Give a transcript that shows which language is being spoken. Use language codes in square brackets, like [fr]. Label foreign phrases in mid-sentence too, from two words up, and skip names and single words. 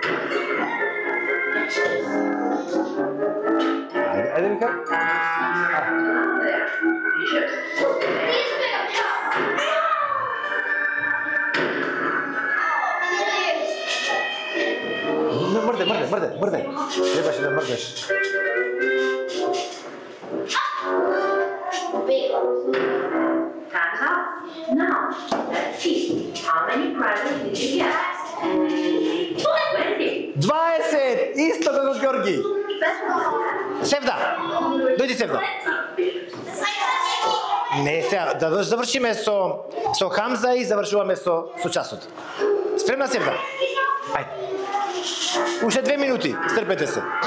[mk] Айде, Михаил. Мрдай. Требаше да мрдаш. [en] Time's up. Now, let's see. How many prizes did you get? 20. 20! [mk] Исто како Георги. Севда. Дојди, Севда. Не, сега, да завршиме со Хамза и завршуваме со часот. Спремна, Севда? Ајде. Уште 2 минути, стрпете се.